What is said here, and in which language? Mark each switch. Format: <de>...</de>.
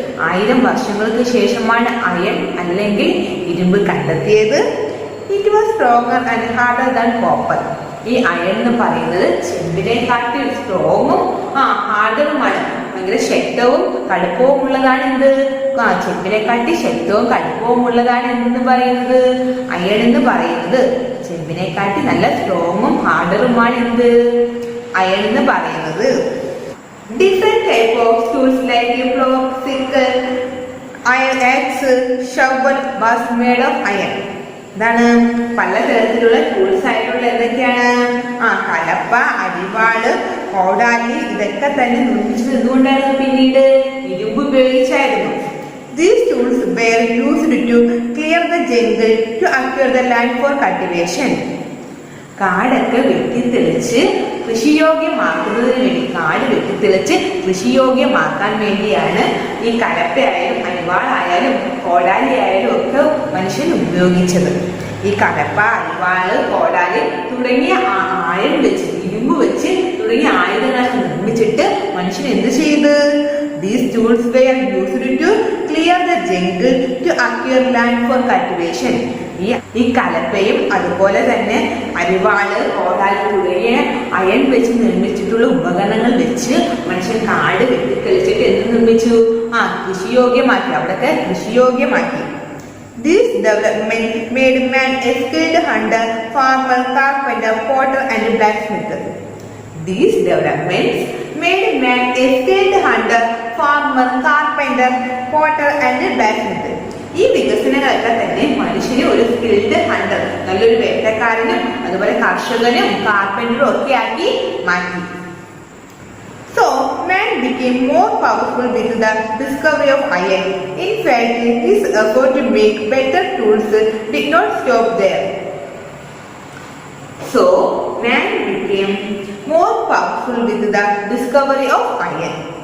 <ml>1000 വർഷങ്ങൾക്ക് ശേഷമാണ് അയൺ അല്ലെങ്കിൽ ഇരുമ്പ് കണ്ടെത്തിയത്.</ml> <en>It was stronger and harder than copper.</en> <ml>ഈ അയൺ എന്ന് പറയുന്നത് ചെമ്പിനെക്കാട്ടി സ്ട്രോങ്ങും ഹാർഡറുമാണ്. ഭയങ്കര ശക്തവും കടുപ്പവും ഉള്ളതാണ് എന്ത്? ചെമ്പിനെക്കാട്ടി ശക്തവും കടുപ്പവും ഉള്ളതാണ് എന്തെന്ന് പറയുന്നത്? അയൺ എന്ന് പറയുന്നത്. ചെമ്പിനെക്കാട്ടി നല്ല സ്ട്രോങ്ങും ഹാർഡറുമാണ് എന്ത്? അയൺ എന്ന് പറയുന്നത്.</ml> <en>Different type of tools like plough, sickle, iron axe, shovel was made of iron.</en> <ml>എന്താണ്? പലതരത്തിലുള്ള ടൂൾസ് ആയിട്ടുള്ള എന്തൊക്കെയാണ്? കലപ്പ, അരിവാള്, കോടാലി, ഇതൊക്കെ തന്നെ നിർമ്മിച്ചത് എന്തുകൊണ്ടായിരുന്നു? പിന്നീട് ഇരുമ്പ് ഉപയോഗിച്ചായിരുന്നു.</ml> <en>These tools were used to clear the jungle to acquire the land for cultivation.</en> <ml>കാടൊക്കെ വെട്ടിത്തെളിച്ച് കൃഷിയോഗ്യമാക്കുന്നതിന് വേണ്ടി, കാട് വെട്ടിത്തെളിച്ച് കൃഷിയോഗ്യമാക്കാൻ വേണ്ടിയാണ് ഈ കലപ്പയായാലും അരിവാളായാലും കോടാലി ആയാലും ഒക്കെ മനുഷ്യൻ ഉപയോഗിച്ചത്. ഈ കലപ്പ, അരിവാള്, കോടാലി തുടങ്ങിയ ആയൻ വെച്ച്, ഇരുമ്പ് വെച്ച് തുടങ്ങിയ ആയുധങ്ങളൊക്കെ നിർമ്മിച്ചിട്ട് മനുഷ്യൻ എന്ത് ചെയ്ത്?</ml> <en>These tools were used to clear the jungle to acquire land for cultivation.</en> <ml>ഈ കലപ്പയും അതുപോലെ തന്നെ അരിവാള്, കോടാലി തുടങ്ങിയ അയൺ വെച്ച് നിർമ്മിച്ചിട്ടുള്ള ഉപകരണങ്ങൾ വെച്ച് മനുഷ്യൻ കാട് വെട്ടിക്കളിച്ചിട്ട് എന്ത് നിർമ്മിച്ചു? കൃഷിയോഗ്യമാക്കി. അവിടൊക്കെ കൃഷിയോഗ്യമാക്കി.</ml> <en>This development made man a skilled hunter, farmer, carpenter, potter and blacksmith. These developments made man a skilled hunter, farmer, carpenter, potter and blacksmith.</en> <ml>ഈ വികസനങ്ങളൊക്കെ തന്നെ മനുഷ്യനെ ഒരു സ്കിൽഡ് ഹണ്ടർ, നല്ലൊരു വേട്ടക്കാരനും അതുപോലെ കർഷകനും കാർപ്പന്ററും ഒക്കെ ആക്കി മാറ്റി.</ml> <en>So man became more powerful with the discovery of iron. In fact, his effort to make better tools did not stop there. So man became more powerful with the discovery of iron.</en>